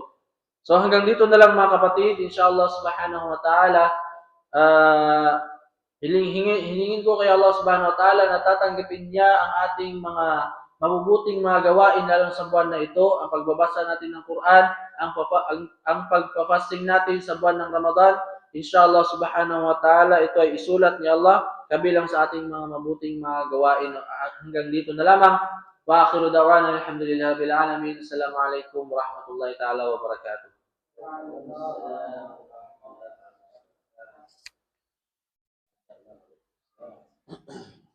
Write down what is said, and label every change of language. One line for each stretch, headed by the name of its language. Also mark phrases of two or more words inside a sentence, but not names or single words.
Filipino: So hanggang dito na lang, mga kapatid,
Arabic: إن شاء الله سبحانه وتعالى,
Filipino: hilingin ko kay Allah
Arabic: سبحانه وتعالى
Filipino: na tatanggapin niya ang ating mga mabubuting mga gawain lalo sa buwan na ito, ang pagbabasa natin ng Quran, ang pagpapasting natin sa buwan ng Ramadan.
Arabic: إن شاء الله سبحانه وتعالى,
Filipino: ito ay isulat ni Allah kabilang sa ating mga mabuting mga gawain. Hanggang dito na lamang.
Arabic: وآخر دعوانا الحمد لله رب العالمين السلام عليكم ورحمة الله تعالى وبركاته.